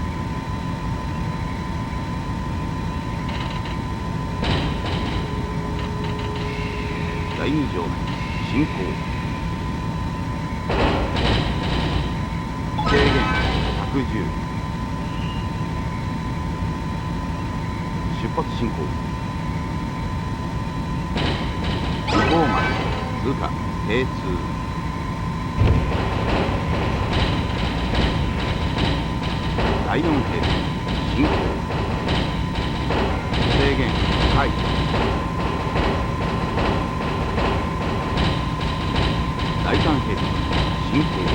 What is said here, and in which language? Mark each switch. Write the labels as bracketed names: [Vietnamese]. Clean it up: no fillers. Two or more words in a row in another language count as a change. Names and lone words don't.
[Japanese] 第2条進行。制限110。出発進行。向こうまで通過K2。第4閉塞進行。制限解除。第3閉塞進行。